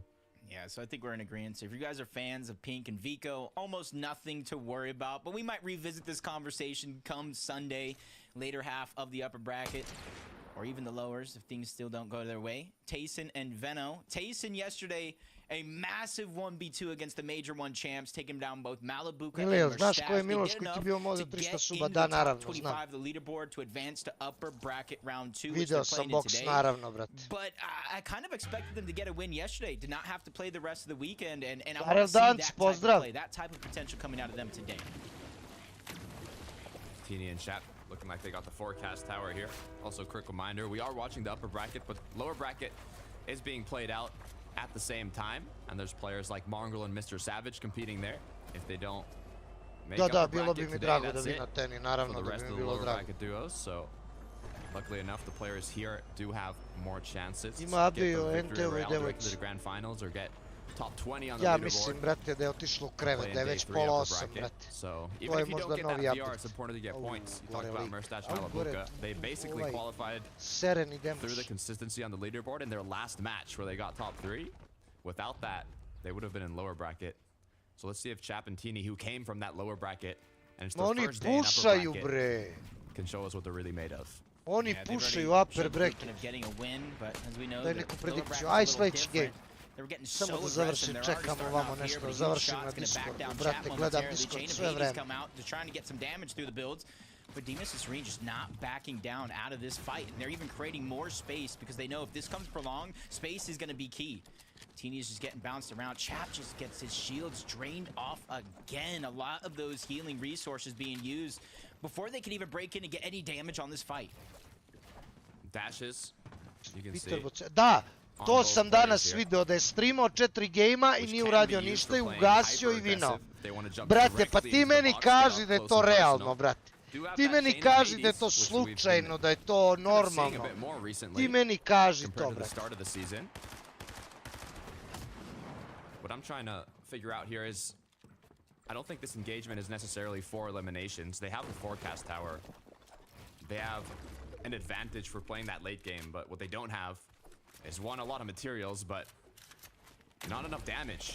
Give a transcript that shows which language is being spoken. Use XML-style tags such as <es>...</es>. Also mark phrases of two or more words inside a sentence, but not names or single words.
<en>Yeah, so I think we're in agreement. So if you guys are fans of Pink and Vico, almost nothing to worry about, but we might revisit this conversation come Sunday, later half of the upper bracket, or even the lowers if things still don't go their way. Tayson and Veno. Tayson yesterday, a massive 1v2 against the Major 1 champs, taking down both Malibuka and</en> <sr>Miloš, znaš ko je Merstash. Miloš koji ti bio možda 300 suba? Da, naravno, znam.</sr> <en>The leaderboard to advance to upper bracket round 2.</en> <sr>Video sam box, naravno, brate.</sr> <en>But I kind of expected them to get a win yesterday. Did not have to play the rest of the weekend, and I want to see that type of potential coming out of them today. Teeny and Chat looking like they got the forecast tower here. Also, quick reminder, we are watching the upper bracket, but lower bracket is being played out at the same time, and there's players like Mongrel and Mr. Savage competing there. If they don't make upper bracket today, that's it for the rest of the lower bracket duos. So luckily enough, the players here do have more chances to get the victory round directly to the grand finals or get top 20 on the leaderboard.</en> <sr>Mislim, brate, da je otišlo u krevet, da je već pola 8, brate.</sr> <en>So even if you don't get that VR, it's important to get points. You talked about Merstash and Malibuka. They basically qualified through the consistency on the leaderboard in their last match where they got top 3. Without that, they would have been in lower bracket. So let's see if Chap and Teeny, who came from that lower bracket, and it's their first day in upper bracket, can show us what they're really made of.</en> <sr>Oni pušaju</sr> <en>upper bracket.</en> <sr>Daj neku predikciju. Aj, sljedeći game. Samo da završim, čekam ovamo nešto, završim na Discordu. Brate, gledam Discord sve vreme.</sr> <en>But Demus and Serene just not backing down out of this fight. And they're even creating more space because they know if this comes prolonged, space is going to be key. Teeny is just getting bounced around. Chap just gets his shields drained off again. A lot of those healing resources being used before they can even break in and get any damage on this fight. Dashes, you can see.</en> <sr>Da, to sam danas video da je streamao 4 gejma i nije uradio ništa i ugasio i vinao. Brate, pa ti meni kaži da je to realno, brate. Ti meni kaži da je to slučajno, da je to normalno. Ti meni kaži to, brate.</sr> <en>What I'm trying to figure out here is, I don't think this engagement is necessarily for eliminations. They have a forecast tower. They have an advantage for playing that late game, but what they don't have is, one, a lot of materials, but not enough damage.</en>